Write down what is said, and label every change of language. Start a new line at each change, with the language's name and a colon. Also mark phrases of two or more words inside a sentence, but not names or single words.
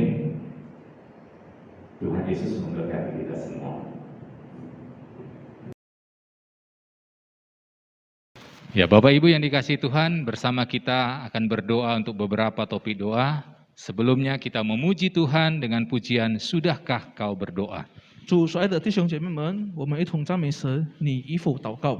Indonesian: Tuhan Yesus memberkati kita semua. Ya, Bapak Ibu yang dikasihi Tuhan, bersama kita akan berdoa untuk beberapa topik doa. Sebelumnya kita memuji Tuhan dengan pujian Sudahkah Kau Berdoa?
Chinese: 主所爱的弟兄姐妹们，我们一同赞美神，你已否祷告？